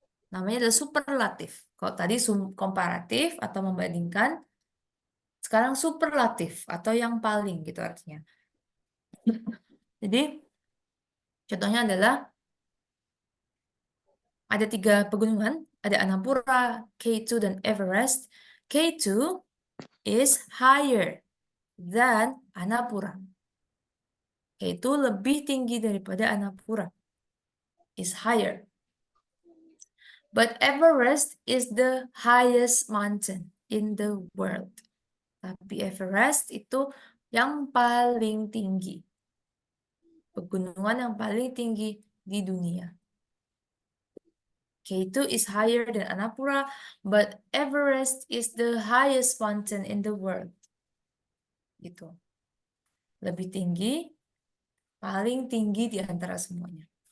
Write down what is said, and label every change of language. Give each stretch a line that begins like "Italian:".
Indonesian: Namanya adalah superlatif. Kalau tadi komparatif atau membandingkan, sekarang superlatif atau yang paling gitu artinya. Jadi, contohnya adalah ada 3 pegunungan, ada Annapurna, K2, dan Everest. K2
English: is higher than Annapura.
Indonesian: Yaitu lebih tinggi daripada Annapura.
English: Is higher. But Everest is the highest mountain in the world.
Indonesian: Tapi Everest itu yang paling tinggi. Pegunungan yang paling tinggi di dunia.
English: K2 is higher than Annapura, but Everest is the highest mountain in the world.
Indonesian: Gitu. Lebih tinggi, paling tinggi di antara semuanya.